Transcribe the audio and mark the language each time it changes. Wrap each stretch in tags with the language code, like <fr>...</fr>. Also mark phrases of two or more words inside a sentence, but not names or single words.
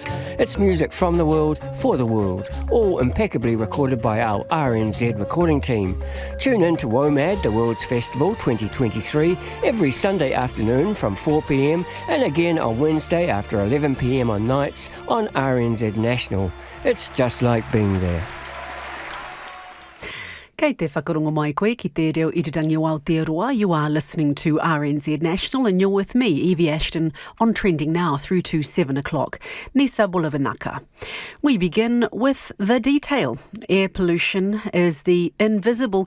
<en>It's music from the world, for the world, all impeccably recorded by our RNZ recording team. Tune in to WOMAD, the World's Festival 2023, every Sunday afternoon from 4 p.m. and again on Wednesday after 11 p.m. on nights on RNZ National. It's just like being there.</en> <mi>Kei te whakarongo mai koe ki te reo irirangi o Aotearoa.</mi> <en>You are listening to RNZ National and you're with me, Evie Ashton, on Trending Now through to 7 o'clock.</en> <fj>Nisa Bulavanaka.</fj> <en>We begin with the detail. Air pollution is the invisible</en>